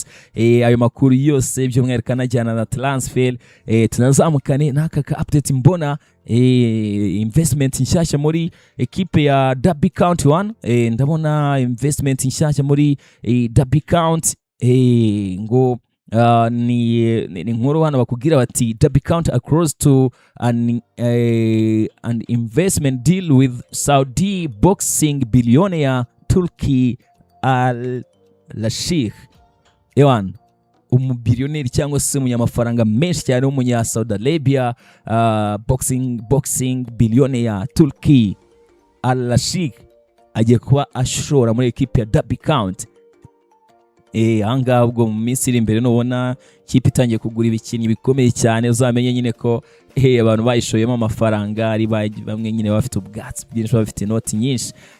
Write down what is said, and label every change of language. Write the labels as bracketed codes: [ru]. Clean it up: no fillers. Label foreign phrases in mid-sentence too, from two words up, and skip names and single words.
[rw] Ayo makuru yose by'umwerekana ajyana na transfer, tunazamukane n'aka update mbona investment nshyashya muri ekipe ya Derby County 1. Ndabona investment nshyashya muri Derby County ngo ni nkuru hano bakubwira bati Derby County [en] across to an investment deal with Saudi boxing billionaire Turki al-Sheikh. [rw] Umubillionaire cyangwa se umunyamafaranga menshi cyane w'umunya Saudi Arabia, [en] boxing billionaire [rw] Turki al-Sheikh agiye kuba ashora muri ekipe ya Derby County. Anga ubwo mu minsi iri imbere nubona kipe itangiye kugura ibikinyi bikomeye cyane, uzamenye nyine ko abantu bayishoyemo amafaranga ari bamwe nyine bafite ubwatsi byinshi, bafite inoti nyinshi.